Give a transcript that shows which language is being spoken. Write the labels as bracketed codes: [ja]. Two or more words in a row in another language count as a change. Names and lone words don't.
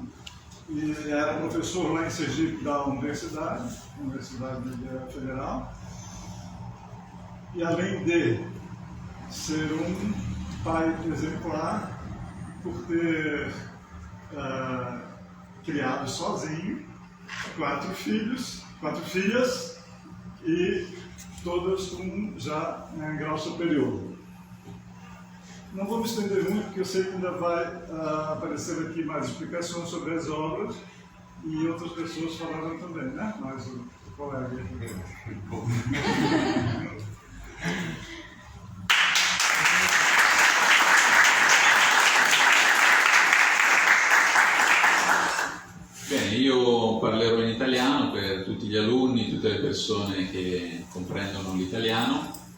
[pt] E era professor lá em Sergipe da Universidade Federal, e além de ser um pai exemplar por ter criado sozinho 4 filhas, e todas com já em grau superior. Não vou me estender muito, porque eu sei que ainda vai aparecer aqui mais explicações sobre as obras, e outras pessoas falaram também, né? Mas o colega aqui. [it] Bene, io parlerò in italiano per tutti gli alunni, tutte le persone che comprendono l'italiano.